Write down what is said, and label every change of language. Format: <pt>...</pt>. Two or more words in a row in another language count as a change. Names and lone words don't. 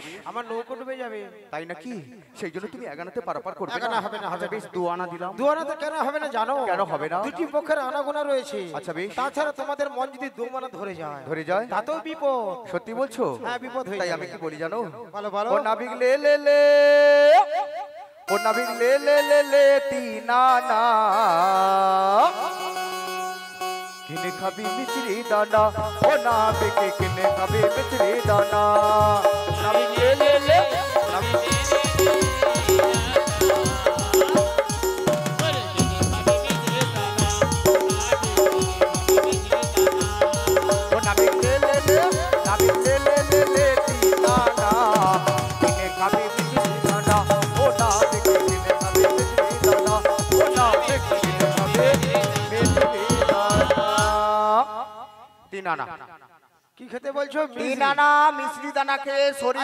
<bn>আমার নৌকো ডুবে যাবে। তাই নাকি? সেই জন্য তুমি এক আনাতে পারাপার করবে এক আনা হবে না, হবে আচ্ছা বেশ, না। 2 আনা দিলাম। দুয়ানাতে কেন হবে না জানো? কেন হবে না? দুটি পক্ষের আনাগোনা রয়েছে। আচ্ছা বেশ। তাছাড়া তোমাদের মন যদি দুমানা ধরে যায়, ধরে যায়? তাতেও বিপদ। সত্যি বলছো? হ্যাঁ, বিপদ হয়ে তাই যাবে। আমি কি বলি জানো? বলো বলো। ও নাবিক লে লে লে, ও নাবিক লে লে লে লে, 3 আনা কিনে খাবি মিছরি দানা, ও নাবিক কিনে খাবি মিছরি দানা। নাবিক লে লে লে, নাবিক ও নাবিক লে লে লে, নাবিক লে লে লে লে, 3 আনা কিনে খাবি মিছরি দানা, ও নাবিক কিনে খাবি মিছরি দানা, ও নাবিক কিনে খাবি মিছরি দানা। 3 আনা। কি খেতে বলছো? 3 আনা মিছরি দানা খেয়ে শরীর</bn>